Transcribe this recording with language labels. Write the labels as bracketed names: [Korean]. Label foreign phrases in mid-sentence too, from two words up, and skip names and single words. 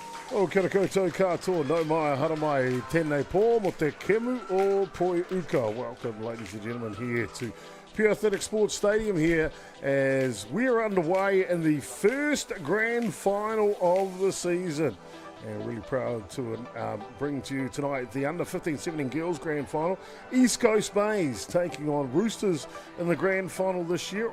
[Māori] O kia ora koutou katoa, no mai hara mai tēnei pō mo te kemu o Poi Uka. [English] Welcome, ladies and gentlemen, here to Pure Athletic Sports Stadium here as we're underway in the first grand final of the season. And really proud to bring to you tonight the under 15-17 girls grand final. East Coast Bays taking on Roosters in the grand final this year.